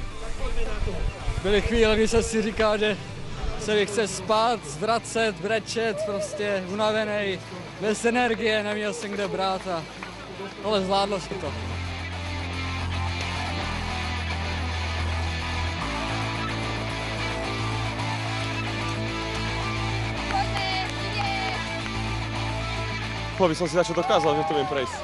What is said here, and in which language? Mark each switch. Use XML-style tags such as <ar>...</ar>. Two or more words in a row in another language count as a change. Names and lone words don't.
<cs>Byly chvíle, kdy jsem si říkal, že se chce spát, zvracet, brečet, prostě unavený, bez energie, neměl jsem kde brát, ale zvládlo se to.</cs> <sk>By som si začal dokázal, že to viem prejsť.</sk>